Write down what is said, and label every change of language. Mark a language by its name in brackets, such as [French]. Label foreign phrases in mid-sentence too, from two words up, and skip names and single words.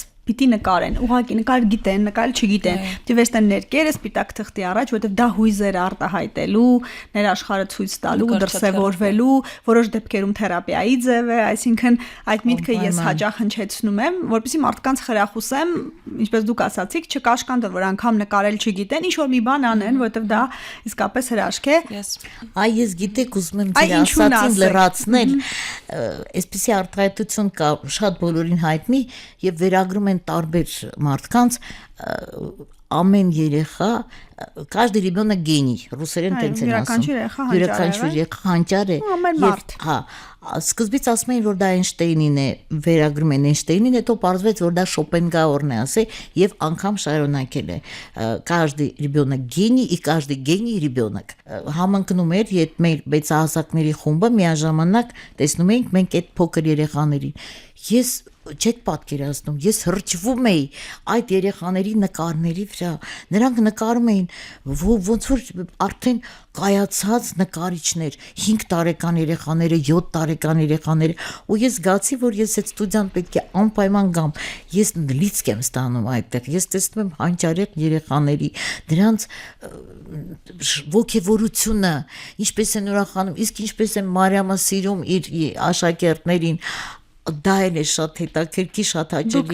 [Armenian] պիտի նկարեն, ուղղակի նկարել գիտեն, նկարել չգիտեն։ Պիտի վերցնեն ներկերը սպիտակ թղթի առաջ, որովհետև դա հույզեր արտահայտելու, ներաշխարհը ցույց տալու, դրսևորվելու, որոշ դեպքերում թերապիայի ձև է, այսինքն այդ միտքը ես հաճախ հնչեցնում եմ, որպեսզի մարդկանց խրախուսեմ, ինչպես դուք ասացիք, չկաշկանդել, որ անգամ նկարել չգիտեն, ինչ որ մի բան անեն, որովհետև դա իսկապես հրաշք է։ Այ ես գիտեք ուզում եմ ձեր ասածին լրացնել, այսպեսի արտահայտություն կա շատ բոլորին հայտնի եւ վերագրում են տարբեր մարդկանց ամեն երեխա [Russian] каждый ребёнок гений [Armenian] ռուսերեն տենց են ասում յուրաքանչյուր երեխա հանճար է հա սկզբից ասում էին որ դա Էյնշտեյնին է վերագրում են Էյնշտեյնին հետո պարզվեց որ դա Շոպենգաուրն է ասել եւ անգամ շարունակել է [Russian] каждый ребёнок гений и каждый гений [Armenian] ребёнок համընկնում էր երբ մեր մեծահասակների խումբը միաժամանակ տեսնում էինք մենք այդ փոքր երեխաներին ես չեք պատկերացնում ես հրճվում էի այդ երեխաների նկարների վրա նրանք նկարում էին ոնց որ արդեն կայացած նկարիչներ 5 տարեկան երեխաները 7 տարեկան երեխաները ու ես զգացի որ ես այդ ստուդիան պետք է անպայման գամ ես լիցք եմ ստանում այդտեղ ես տեսնում եմ հանճարեղ երեխաների դրանց ոգևորությունը ինչպես են ուրախանում իսկ ինչպես են Մարիամը սիրում իր աշակերտներին դա էլ է շատ հետաքրքիր, շատ հաճելի։